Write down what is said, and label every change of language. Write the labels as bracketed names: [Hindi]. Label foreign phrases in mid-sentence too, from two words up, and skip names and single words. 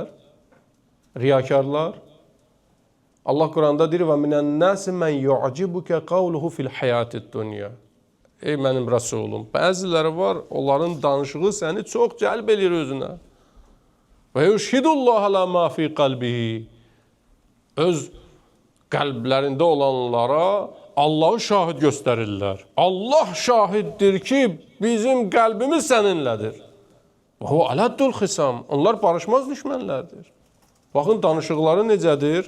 [Azerbaijani] Riyakarlar. Allah Quranda deyir, [Arabic] ومن الناس من يعجبك قوله في الحياة الدنيا. [Azerbaijani] Ey mənim rəsulum, bəziləri var, onların danışığı səni çox cəlb edir özünə. [Arabic] ويشهد الله على ما في قلبه. [Azerbaijani] Öz qəlblərində olanlara Allahı şahid göstərirlər. Allah şahiddir ki, bizim qəlbimiz səninlədir. [Arabic] و هو ألد الخصام. [Azerbaijani] Onlar barışmaz düşmənlərdir. Baxın, danışıqları necədir?